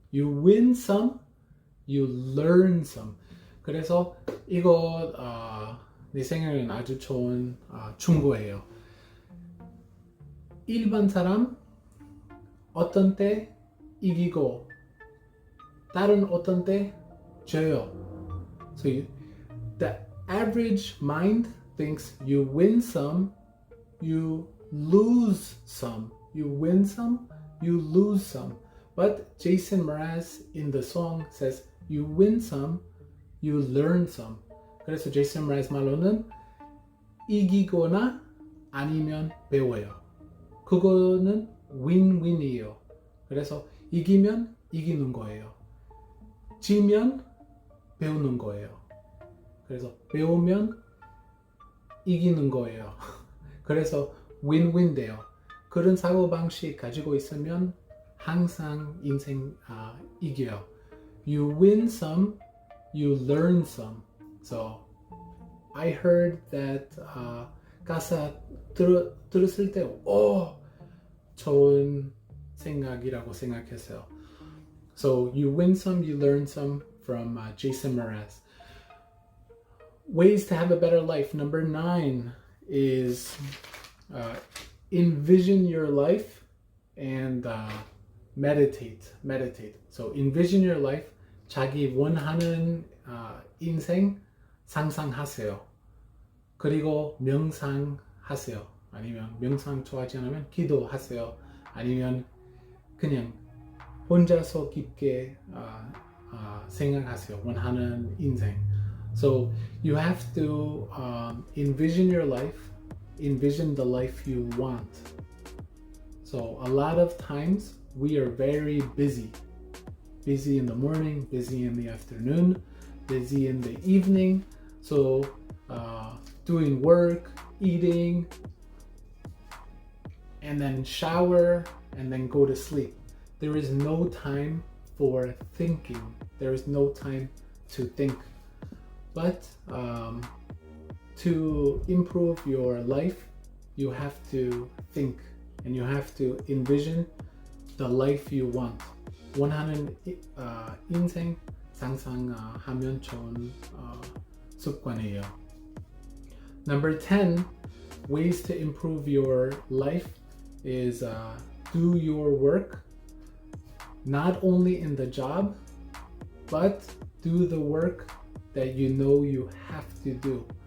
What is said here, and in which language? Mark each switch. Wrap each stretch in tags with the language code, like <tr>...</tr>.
<en>You win some, you learn some.</en> <ko>그래서 이거 내 생각에는 아주 좋은 충고예요. 일반 사람 어떤 때 이기고 다른 어떤 때 져요.</ko> <en>So the average mind thinks you win some, you lose some. You win some, you lose some. But Jason Mraz in the song says you win some, you learn some.</en> <ko>그래서 제이슨 머라즈 말로는 이기거나 아니면 배워요. 그거는 윈윈이에요. 그래서 이기면 이기는 거예요. 지면 배우는 거예요. 그래서 배우면 이기는 거예요. 그래서 윈윈 돼요. 그런 사고방식 가지고 있으면 항상 인생 이겨요.</ko> <en>You win some, you learn some. So I heard that</en> <ko>가사 들었을 때 좋은 생각이라고 생각했어요.</ko> <en>So you win some, you learn some from Jason Mraz. Ways to have a better life. Number 9 is envision your life and meditate. So envision your life.</en> <ko>자기 원하는 인생 상상하세요. 그리고 명상하세요. 아니면 명상 좋아하지 않으면 기도하세요. 아니면 그냥 혼자서 깊게 생각하세요. 원하는 인생.</ko> <en>So you have to envision your life, envision the life you want. So a lot of times we are very busy in the morning, busy in the afternoon, busy in the evening. So doing work, eating, and then shower, and then go to sleep. There is no time for thinking. There is no time to think. But to improve your life, you have to think and you have to envision the life you want.</en> <ko>원하는 인생 상상하면 좋은 습관이에요.</ko> <en>Number 10, ways to improve your life is do your work not only in the job, but do the work that you know you have to do.</en>